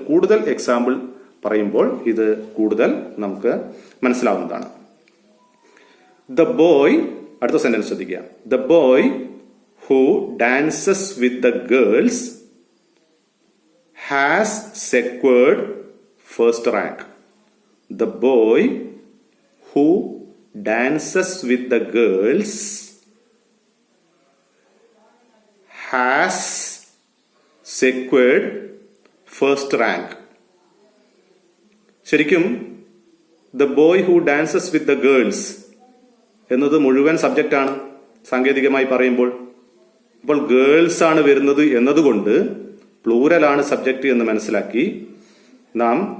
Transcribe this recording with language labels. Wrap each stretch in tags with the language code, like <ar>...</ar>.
<ml>കൂടുതൽ എക്സാമ്പിൾ പറയുമ്പോൾ ഇത് കൂടുതൽ നമുക്ക് മനസ്സിലാവുന്നതാണ്.</ml> <en>the boy,</en> <ml>അടുത്ത സെന്റൻസ് ശ്രദ്ധിക്കുക.</ml> <en>The boy who dances with the girls has secured first rank. The boy who dances with the girls has secured first rank.</en> <ml>ശരിക്കും</ml> <en>the boy who dances with the girls</en> <ml>എന്നത് മുഴുവൻ subject ആണ് സാങ്കേതികമായി പറയുമ്പോൾ. അപ്പോൾ girls ആണ് വരുന്നത് എന്നതുകൊണ്ട് പ്ലൂറൽ ആണ് സബ്ജക്റ്റ് എന്ന് മനസ്സിലാക്കി നാം</ml>